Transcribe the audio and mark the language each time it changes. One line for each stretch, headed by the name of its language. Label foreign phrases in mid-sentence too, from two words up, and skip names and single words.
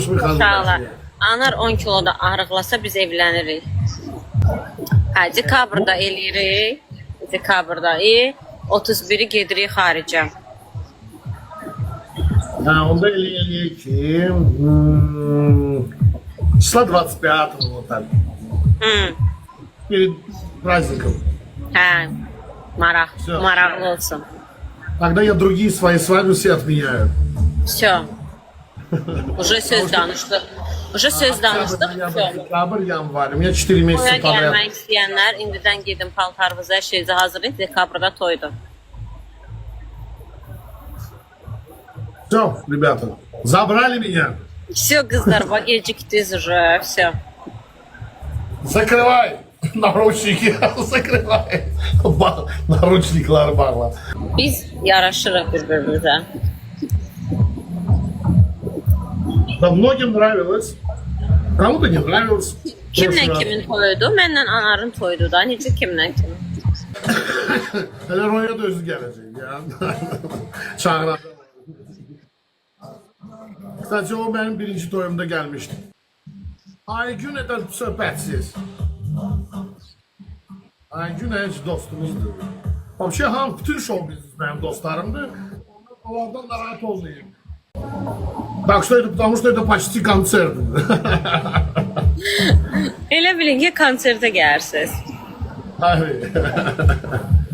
Azerbaijani: Sağ ol. Anar 10 kiloda arıqlasa biz evlənirik. Hə, dekabrda eləyirik. Dekabrda 31-i gedirik xaricə. Ha, onda eləyək ki,
Russian: числа 25 вот так. Перед праздником.
Azerbaijani: Hə,
Russian: Всё.
Azerbaijani: maraqlı olsun.
Russian: Тогда я другие свои свадьбы все отменяю. Все. Уже
Azerbaijani: söz danışdıq. Уже söz danışdıq.
Russian: Ноябрь, декабрь, январь. У меня 4 месяца
Azerbaijani: Toya
Russian: подряд.
Azerbaijani: gəlmək istəyənlər indidən gedin paltarınızı, hər şeyinizi hazırlayın. Dekabrda toydur.
Russian: Все, ребята, забрали меня. Все,
Azerbaijani: qızlar, bax gecikdiniz
Russian: уже, все. Закрывай наручники, закрывай.
Azerbaijani: Наручникler bağla. Biz yaraşırıq bir-birimizə.
Russian: Да многим nравилось, кому-то не nравилось.
Azerbaijani: Kimlə kimin toyudur? Mənlə Anarın toyudur da. Necə kimlə kimin? Hele Ronya da özü gelecek ya. Çağıracağım.
Turkish: Sadece o benim birinci toyumda gelmişti.
Azerbaijani: Aygün eden söhbətsiz. Aygün hiç dostumuzdur. Вообще ham bütün
English: show business
Azerbaijani: benim dostlarımdır. Onlardan da rahat olmayayım.
Russian: Так что это потому, что это почти концерт.
Azerbaijani: Elə bilin ki, konsertə gəlirsiniz.
Turkish: Hayır.